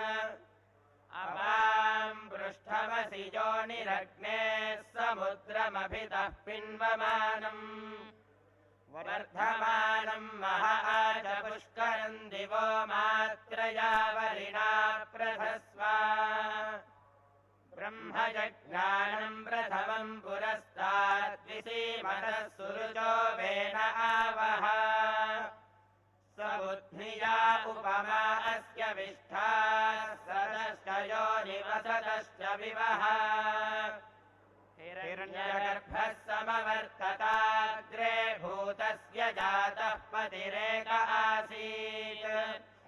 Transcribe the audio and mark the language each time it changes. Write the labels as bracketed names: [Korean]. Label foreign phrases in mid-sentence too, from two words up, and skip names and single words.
[Sanskrit] అవాం పృష్ఠమసి యోనిరగ్నే సముద్రమభితః పిన్వమానం. వర్ధమానం మహాచ పుష్కరం దివో మాత్రయా వరిణా ప్రధస్వ. ब्रह्मजज्ञानम् प्रथमम् पुरस्ताद्विसीमतः सुरुचो वेन आवह स बुद्धिया उपमा अस्य विष्ठा सदश्च योनिवसतश्च विवः हिरण्यगर्भः समवर्तताग्रे भूतस्य जातः पतिरेक आसीत्